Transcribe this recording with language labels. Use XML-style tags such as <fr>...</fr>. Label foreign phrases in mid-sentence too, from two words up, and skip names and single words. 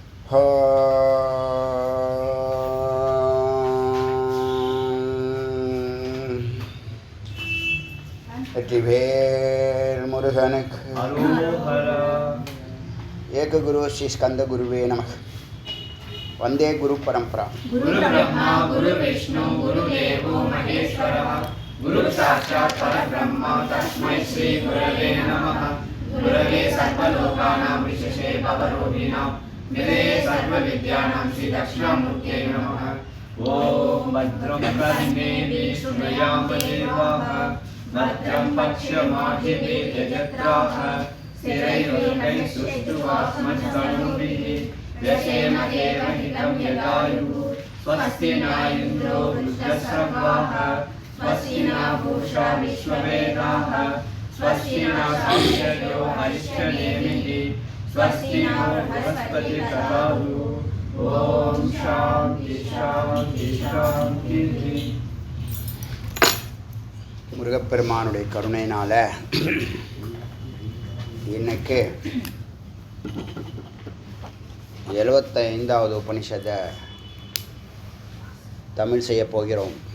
<ta>வெற்றிவேல் முருகனுக்கு அரோஹரா.</ta> <sa>एक गुरु श्री स्कन्द गुरुवे नमः. वन्दे गुरु परम्परा. गुरु ब्रह्मा गुरु विष्णु गुरु देवो महेश्वरः गुरु साक्षात् परब्रह्म तस्मै श्री गुरवे नमः. गुरवे सर्वलोकानां विशेषे भवरोगिणाम् निधये सर्वविद्यानां श्री दक्षिणामूर्तये नमः. ओं भद्रं कर्णेभि शृणयाम देवाः भद्रं पक्ष्यमाहिभि यजत्राः स्थिरैर्लोकैः सुष्टुवास्मत्सनुभिः व्यशेम देवहितं यदायुः. स्वस्ति न इन्द्रो वृद्धश्रवाः स्वस्ति न पूषा विश्ववेदाः स्वस्ति न साक्षर्यो अरिष्टनेमिः स्वस्ति न बृहस्पतिर्दधातु. ओम शांति शांति शांति.</sa> <ta>முருகப்பெருமானுடைய கருணையினால இன்னைக்கு 75வது உபனிஷத்தை தமிழ் செய்ய போகிறோம்.</ta>